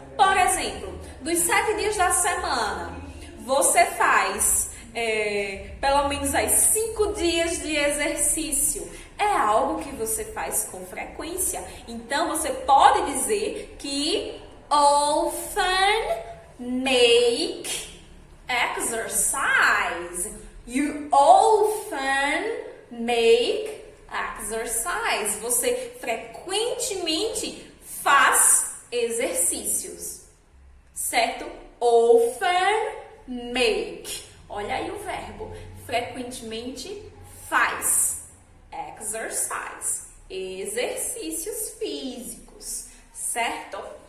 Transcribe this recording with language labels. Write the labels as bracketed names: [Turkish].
[Portuguese] Por exemplo, dos 7 dias da semana, você faz pelo menos aí 5 dias de exercício. É algo que você faz com frequência. Então, você pode dizer que often make exercise. [English] You often make exercise. [Portuguese] Você frequentemente faz exercícios, certo? Often make. Olha aí o verbo. Frequentemente faz. Exercise. Exercícios físicos, certo?